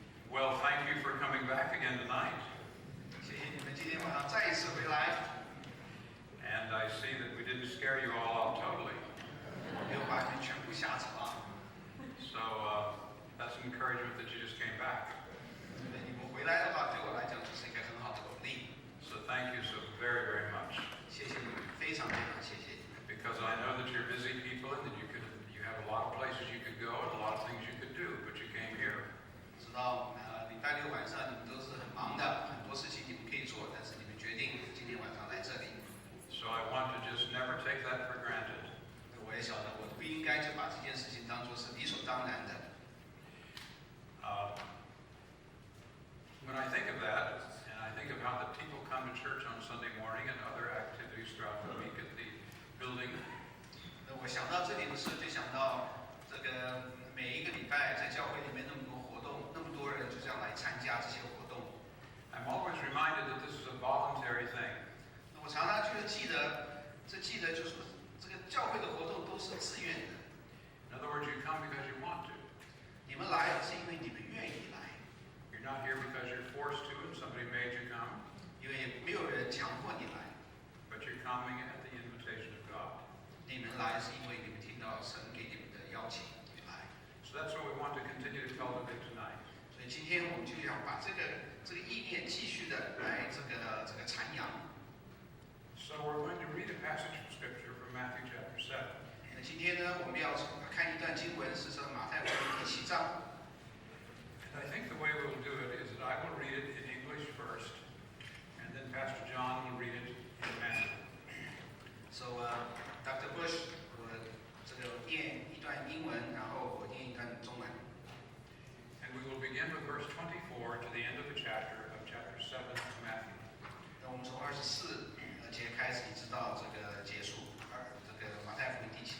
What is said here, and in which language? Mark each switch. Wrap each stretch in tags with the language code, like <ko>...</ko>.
<en>Well, thank you for coming back again tonight.</en> <zh>谢谢你们今天晚上再一次回来。</zh> <en>And I see that we didn't scare you all out totally.</en> <zh>没有把你全部吓走啊。</zh> <en>So that's an encouragement that you just came back.</en> <zh>你们回来的话，对我来讲就是一个很好的鼓励。</zh> <en>So thank you so very, very much.</en> <zh>谢谢你们，非常非常谢谢你。</zh> <en>Because I know that you're busy people and that you have a lot of places you could go and a lot of things you could do, but you came here.</en> <zh>知道礼拜六晚上你们都是很忙的，很多事情你们可以做，但是你们决定今天晚上来这里。</zh> <en>So I want to just never take that for granted.</en> <zh>我也晓得，我不应该就把这件事情当作是理所当然的。</zh> <en>When I think of that, and I think of how the people come to church on Sunday morning and other activities throughout the week at the building,</en> <zh>那我想到这里的时候，就想到这个每一个礼拜在教会里面那么多活动，那么多人就这样来参加这些活动。</zh> <en>I'm always reminded that this is a voluntary thing.</en> <zh>我常常就记得就是这个教会的活动都是自愿的。</zh> <en>In other words, you come because you want to.</en> <zh>你们来是因为你们愿意来，</zh> <en>You're not here because you're forced to and somebody made you come,</en> <zh>因为没有人强迫你来。</zh> <en>but you're coming at the invitation of God.</en> <zh>你们来是因为你们听到神给你们的邀请，你们来。</zh> <en>So that's what we want to continue to cultivate tonight.</en> <zh>所以今天我们就要把这个意念继续的来这个阐扬。</zh> <en>So we're going to read a passage of Scripture from Matthew chapter 7.</en> <zh>那今天呢，我们要看一段经文，是从马太福音第7章。</zh> <en>And I think the way we'll do it is that I will read it in English first, and then Pastor John will read it in Mandarin. So Dr.</en> <zh>Bush 我这个念一段英文，然后我念一段中文。</zh> <en>And we will begin with verse 24 to the end of the chapter of chapter 7 of Matthew.</en> <zh>那我们从24节开始，一直到这个结束，这个马太福音</zh>